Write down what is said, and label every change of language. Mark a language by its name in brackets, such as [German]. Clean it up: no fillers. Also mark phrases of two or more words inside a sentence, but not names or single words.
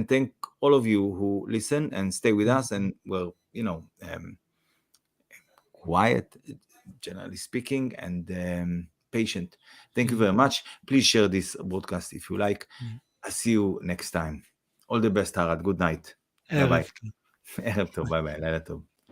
[English] And thank all of you who listen and stay with us and, well, quiet, generally speaking, and patient. Thank you very much. Please share this broadcast if you like. I'll see you next time. All the best, Harald. Good night. Bye-bye. [Hebrew] ערב טוב. ערב טוב. [English] bye bye. [Hebrew] לילה טוב.